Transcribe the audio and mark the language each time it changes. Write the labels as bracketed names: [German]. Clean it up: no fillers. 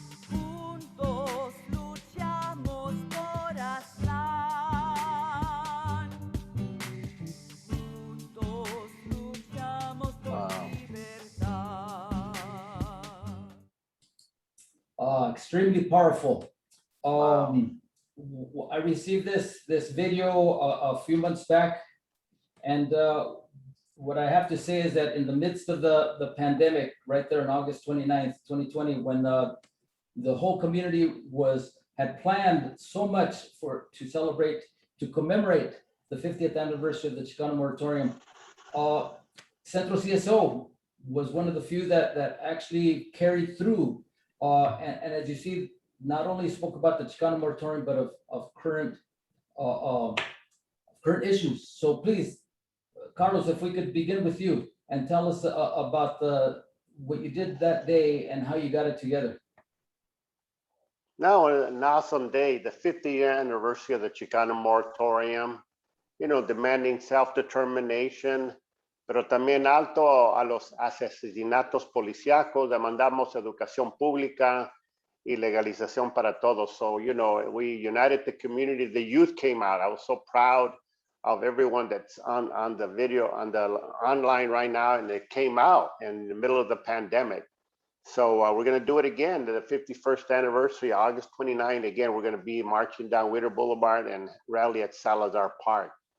[Spanish] Juntos luchamos por Aztlán. Juntos luchamos por libertad. [English] Extremely powerful. I received this video a few months back, and what I have to say is that in the midst of the pandemic, right there on August 29th, 2020, when the whole community had planned so much to commemorate the 50th anniversary of the Chicano moratorium, Centro CSO was one of the few that actually carried through. And as you see, not only spoke about the Chicano moratorium, but of current current issues. So please, Carlos, if we could begin with you and tell us about what you did that day and how you got it together. Now, an awesome day, the 50th anniversary of the Chicano moratorium, you know, demanding self-determination, [Spanish] pero también alto a los asesinatos policíacos, demandamos educación pública y legalización para todos. [English] So, you know, we united the community, the youth came out. I was so proud of everyone that's on the video, on the online right now, and it came out in the middle of the pandemic. So we're going to do it again, the 51st anniversary, August 29. Again, we're going to be marching down Whittier Boulevard and rally at Salazar Park.